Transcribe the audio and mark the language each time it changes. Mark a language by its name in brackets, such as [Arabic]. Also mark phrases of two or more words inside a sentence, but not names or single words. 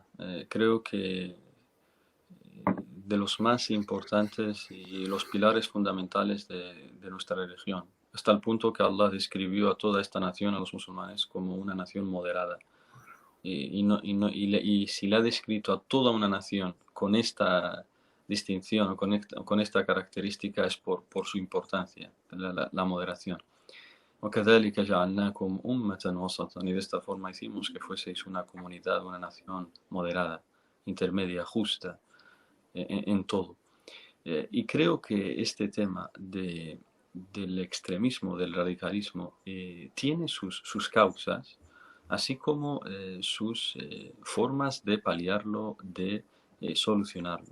[Spanish] Creo que de los más importantes y los pilares fundamentales de nuestra religión, hasta el punto que Allah describió a toda esta nación, a los musulmanes, como una nación moderada. Y si le ha descrito a toda una nación con esta distinción o con esta característica es por su importancia, la moderación. [Arabic] وكذلك جعلناكم أمة وسطا, [Spanish] y de esta forma hicimos que fueseis una comunidad, una nación moderada, intermedia, justa en todo. Y creo que este tema del extremismo, del radicalismo, tiene sus causas, así como sus formas de paliarlo, de solucionarlo.